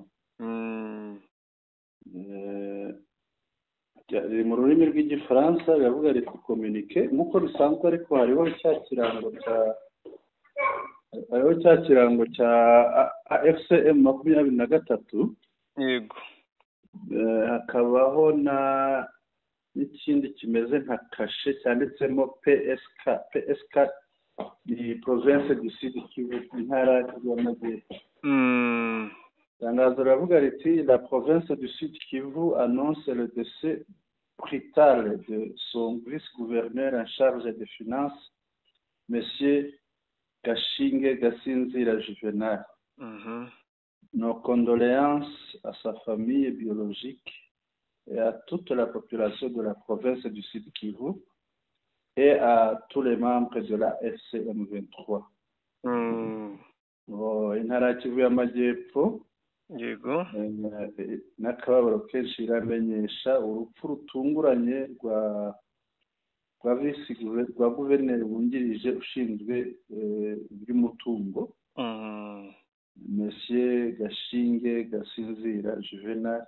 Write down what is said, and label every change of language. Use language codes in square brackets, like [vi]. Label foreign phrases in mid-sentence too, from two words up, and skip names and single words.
[rw] Riri mu rurimi rw'igifaransa, riravuga riti communique nk'uko bisanzwe, ariko hariho cya kirango cya AFCM 23. Yego. Hakabaho n'ikindi kimeze nka kashe cyanditsemo PSK ni [fr] province du Sud Kivu, [rw] intara y'Amajyepfo. Itangazo riravuga riti [fr] la province du Sud Kivu annonce le décès brutal de son vice-gouverneur en charge des finances, monsieur Gashinge Gasinzira Juvenal. Nos condoléances à sa famille biologique et à toute la population de la province du Sud Kivu et à tous les membres de la FCM 23. [rw] Intara ya Kivu y'Amajyepfo. Yego. N'akababaro kenshi iramenyesha urupfu rutunguranye rwa guverineri wungirije ushinzwe iby'umutungo, monsieur Gashinge Gasinzira Juvenal.